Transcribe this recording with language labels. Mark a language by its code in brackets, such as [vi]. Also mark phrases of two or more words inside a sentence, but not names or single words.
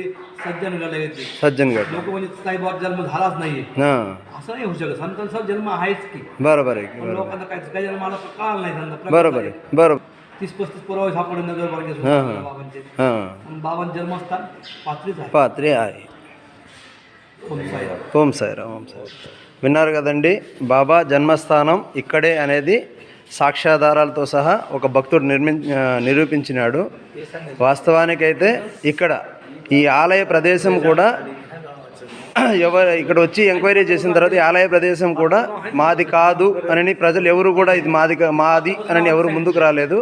[mr] सज्जनगडला घेतली. सज्जनगड. लोक म्हणजे साईबाबा जन्म झालाच नाहीये असं नाही होऊ शकत. संतांचा जन्म आहेच की. बरोबर आहे. लोकांना काय जन्माला कळालं नाही. बरोबर आहे. बरोबर. 30-35 पुरावे सापडले नगरपालिकेत बाबांचे. बाबांचं जन्मस्थान पात्रीच आहे. పాత్రి आहे. ఓం సాయిరామ్. [te] విన్నారు కదండి, బాబా జన్మస్థానం ఇక్కడే అనేది సాక్ష్యాధారాలతో సహా ఒక భక్తుడు నిరూపించినాడు. వాస్తవానికైతే ఇక్కడ ఈ ఆలయ ప్రదేశం కూడా ఇక్కడ వచ్చి ఎంక్వైరీ చేసిన తర్వాత ఈ ఆలయ ప్రదేశం కూడా మాది కాదు అని ప్రజలు ఎవరు కూడా ఇది మాది అని ఎవరు ముందుకు రాలేదు.